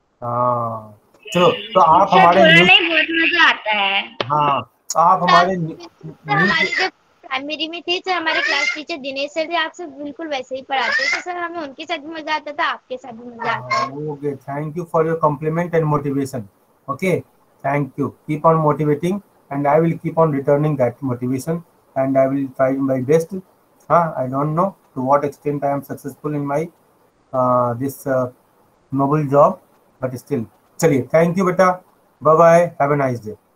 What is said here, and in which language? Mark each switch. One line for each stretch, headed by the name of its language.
Hindi: हाँ चलो, तो आप हमारे बहुत मजा आता है। हाँ, आप हमारे जब प्राइमरी में थे सर, हमारे क्लास टीचर दिनेश सर थे, आपसे बिल्कुल वैसे ही पढ़ाते थे सर, हमें उनके साथ भी मजा आता था, आपके साथ भी मजा आता है।
English: Okay, thank you for your compliment and motivation. Okay, thank you, keep on motivating and I will keep on returning that motivation and I will try my best. I don't know to what extent I am successful in my this noble job but still. चलिए, thank you बेटा, bye bye, have a nice day.